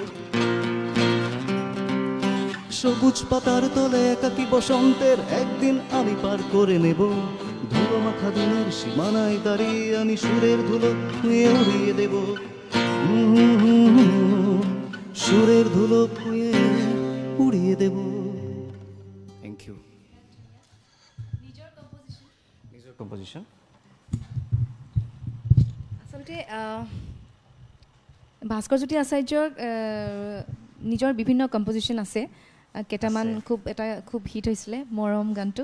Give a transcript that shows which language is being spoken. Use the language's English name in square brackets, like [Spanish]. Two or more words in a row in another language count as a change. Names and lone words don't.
[Bangla] সবুজ পাতার তলে একাকী বসন্তের একদিন আমি পার করে নেব। ধুলো মাখা দিনের সীমানায় দাঁড়িয়ে আমি সুরের ধুলো উড়িয়ে দেব। সুরের ধুলো উড়িয়ে দেব। [English] thank you. [Assamese] নিজৰ কম্পজিশ্যন। আচলতে ভাস্কৰজ্যোতি আচাৰ্যৰ নিজৰ বিভিন্ন কম্পজিশ্যন আছে। কেইটামান খুব হিট হৈছিলে, মৰম গানটো।